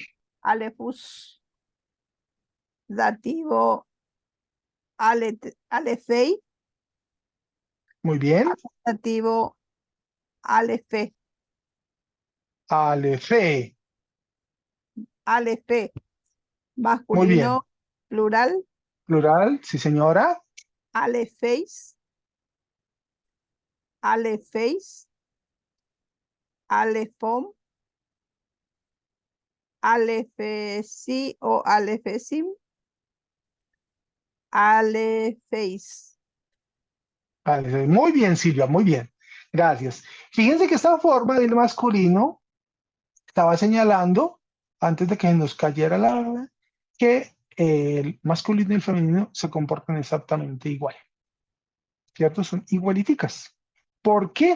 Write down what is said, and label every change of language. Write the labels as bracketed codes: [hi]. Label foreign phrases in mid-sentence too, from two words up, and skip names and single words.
[es] alefus, dativo, alefei, muy bien, dativo, alefe, Alefe, alefe, muy bien, masculino, plural, plural, sí señora, [el] ἀληθεῖς, ἀληθεῖς, ἀληθῶν, ἀληθέσι o ἀληθέσιν, ἀληθεῖς. [es] Alefe. Muy bien Silvia, muy bien, gracias. Fíjense que esta forma del masculino estaba señalando, antes de que nos cayera la que el masculino y el femenino se comportan exactamente igual, ¿cierto? Son igualiticas. ¿Por qué?